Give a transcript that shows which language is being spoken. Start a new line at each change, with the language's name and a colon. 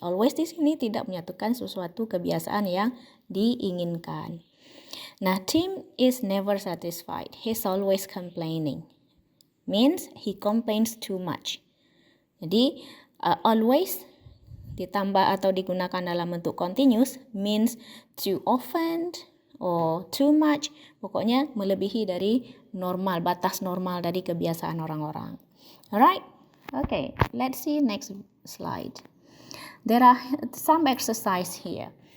Indonesian: Always di sini tidak menyatukan sesuatu kebiasaan yang diinginkan.
English: Nah, Tim is never satisfied. He's always complaining. Means he complains too much.
Indonesian: Jadi always ditambah atau digunakan dalam bentuk continuous means
English: too often or too much,
Indonesian: pokoknya melebihi dari normal, batas normal dari kebiasaan orang-orang.
English: Alright, okay, let's see next slide. There are some exercise here.